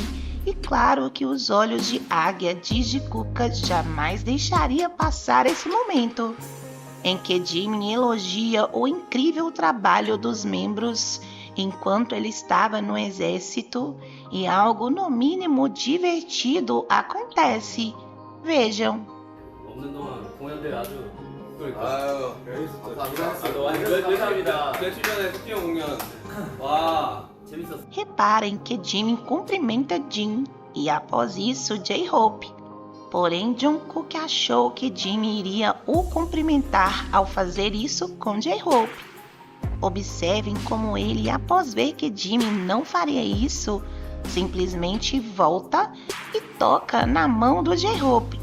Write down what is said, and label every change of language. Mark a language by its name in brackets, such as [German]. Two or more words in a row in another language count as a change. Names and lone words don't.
[Portuguese] E claro que os olhos de águia de Jikuka jamais deixaria passar esse momento, em que Jimin elogia o incrível trabalho dos membros enquanto ele estava no exército e algo no mínimo divertido acontece. Vejam. [Korean] 없는 동안 공연들 아주 아유 감사합니다. 감사합니다. 며칠 전에 스피 형 공연. 와. 재밌었어. [Portuguese] Reparem que Jimin cumprimenta Jin e após isso J-Hope. Porém, Jungkook achou que Jimin iria o cumprimentar ao fazer isso com J-Hope. Observem como ele, após ver que Jimin não faria isso, simplesmente volta e toca na mão do J-Hope.